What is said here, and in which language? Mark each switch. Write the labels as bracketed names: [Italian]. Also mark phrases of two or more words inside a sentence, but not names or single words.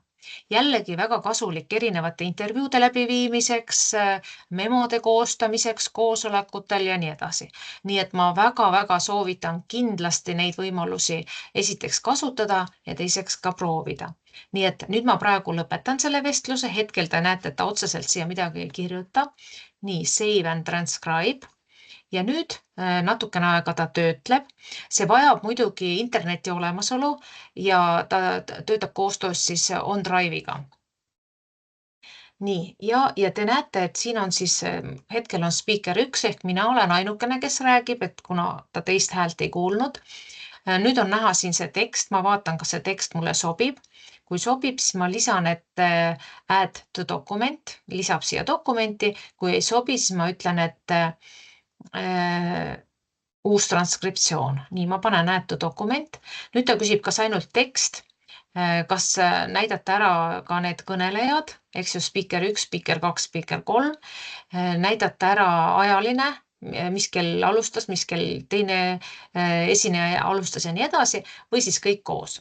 [Estonian] Jällegi väga kasulik erinevate intervjuude läbiviimiseks, memode koostamiseks, koosolekutel ja nii edasi. Nii et ma väga-väga soovitan kindlasti neid võimalusi esiteks kasutada ja teiseks ka proovida. Nii et nüüd ma praegu lõpetan selle vestluse, hetkel te näete, et ta otseselt siia midagi ei kirjuta. Nii, [English] save and transcribe. [Estonian] Ja nüüd natukene aega ta töötleb. See vajab muidugi interneti olemasolu ja ta töötab koostöös siis OneDrive'iga. Nii, ja te näete, et siin on siis hetkel on speaker 1 ehk mina olen ainukene, kes räägib, et kuna ta teist häält ei kuulnud. Nüüd on näha siin see tekst, ma vaatan, kas see tekst mulle sobib. Kui sobib, siis ma lisan, et [English] add to document, [Estonian] lisab siia dokumenti. Kui ei sobi, siis ma ütlen, et uus transkriptsioon. Nii, ma panen [English] add to [Estonian] dokument. Nüüd ta küsib, kas ainult tekst, kas näidata ära ka need kõnelejad, eks ju, [English] speaker 1, speaker 2, speaker 3, [Estonian] näidata ära ajaline, mis kell alustas, mis kell teine esineja alustas ja nii edasi, või siis kõik koos.